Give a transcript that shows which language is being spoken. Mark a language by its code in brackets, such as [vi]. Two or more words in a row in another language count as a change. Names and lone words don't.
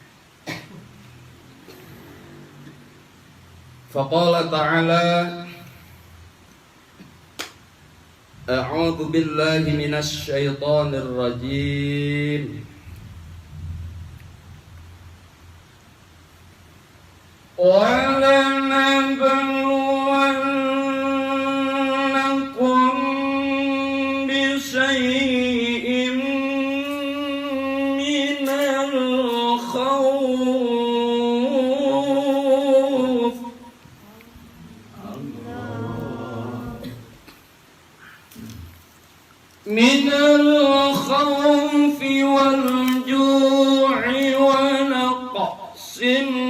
[ar] فقال تعالى أعوذ بالله من الشيطان الرجيم. ولنبلونكم بشيء من خوف من الخوف والجوع ونقص